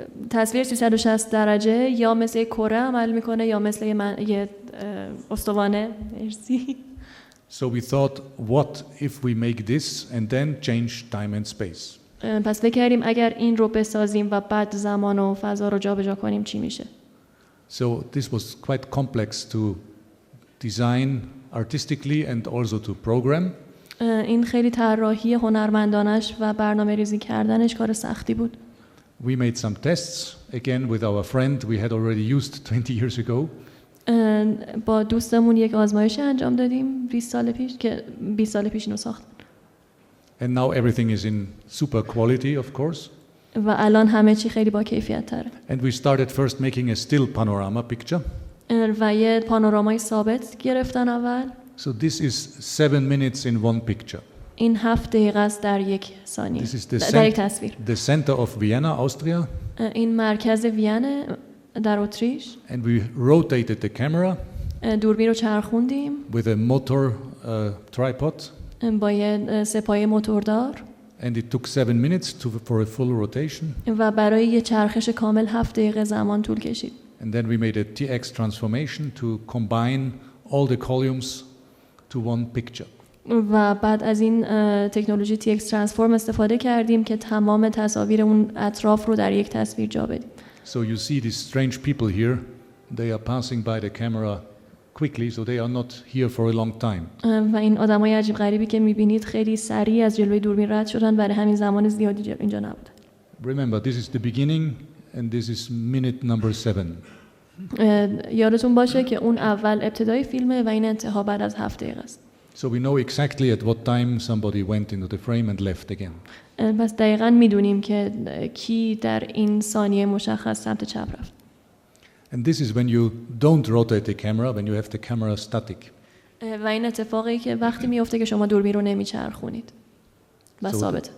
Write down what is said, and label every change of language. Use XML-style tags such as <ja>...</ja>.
<fa>تصویر 360 درجه یا مثل کره عمل میکنه یا مثل یه استوانه. مرسی.</fa> <en>So we thought, what if we make this and then change time and space?</en> <fa>پس فکر کردیم اگر این رو بسازیم و بعد زمان و فضا رو جابجا کنیم چی میشه؟</fa> <en>So this was quite complex to design artistically and also to program.</en> <fa>این خیلی طراحی هنرمندانش و برنامه‌ریزی کردنش کار سختی بود.</fa> <en>We made some tests again with our friend we had already used 20 years ago.</en> <fa>با دوستمون یک آزمایش انجام دادیم 20 سال پیش که 20 سال پیش اینو ساختن.</fa> <en>And now everything is in super quality, of course.</en> <fa>و الان همه چی خیلی با کیفیت تره.</fa> <en>And we started first making a still panorama picture.</en> <fa>و یه پانورامای ثابت گرفتن اول.</fa> <en>So this is 7 minutes in one picture.</en> <fa>این 7 دقیقه است در یک ثانیه.</fa> <en>This is</en> <fa>در یک تصویر.</fa> <en>the center of Vienna, Austria.</en> <fa>این مرکز وین در اتریش.</fa> <en>And we rotated the camera</en> <fa>دوربین رو چرخوندیم</fa> <en>with a motor tripod.</en> <fa>با یه سپایه موتوردار.</fa> <en>And it took 7 minutes for a full rotation.</en> <fa>و برای یه چرخش کامل 7 دقیقه زمان طول کشید.</fa> <en>And then we made a TX transformation to combine all the columns to one picture.</en> <fa>و بعد از این تکنولوژی TX ترانسفورم استفاده کردیم که تمام تصاویر اون اطراف رو در یک تصویر جا بدیم.</fa> <en>So you see these strange people here, they are passing by the camera quickly, so they are not here for a long time.</en> <fa>و این آدمای عجیب غریبی که می‌بینید خیلی سریع از جلوی دوربین رد شدن، برای همین زمان زیادی اینجا نبودن.</fa> <en>Remember, this is the beginning and this is minute number 7.</en> <fa>یادتون باشه که اون اول ابتدای فیلمه و این انتها بعد از 7 دقیقه است.</fa> <en>So we know exactly at what time somebody went into the frame and left again.</en> <fa>پس دقیقاً میدونیم که کی در این ثانیه مشخص سمت چپ رفت.</fa> <en>And this is when you don't rotate the camera, when you have the camera static.</en> <fa>و این اتفاقی که وقتی میفته که شما دوربین رو نمیچرخونید و ثابت.</fa>